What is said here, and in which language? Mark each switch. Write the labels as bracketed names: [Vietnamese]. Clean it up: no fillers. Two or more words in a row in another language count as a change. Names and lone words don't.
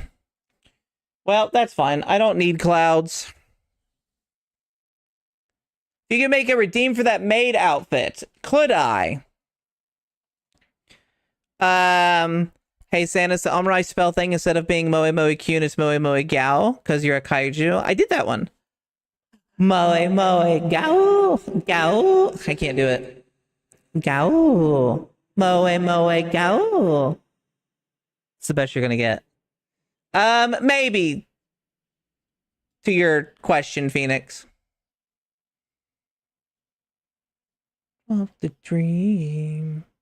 [English] Well, that's fine. I don't need clouds. You can make a redeem for that maid outfit. Could I? Hey, Santa, so Omrai spell thing, instead of being [Japanese] Moe Moe Kyun, [English] it's [Japanese] Moe Moe Gao, [English] because you're a kaiju. I did that one. [Japanese] Moe Moe Gao. Gao. [English] I can't do it. [Japanese] Gao. Moe Moe Gao. [English] It's the best you're gonna get. Maybe. To your question, Phoenix. Of the dream.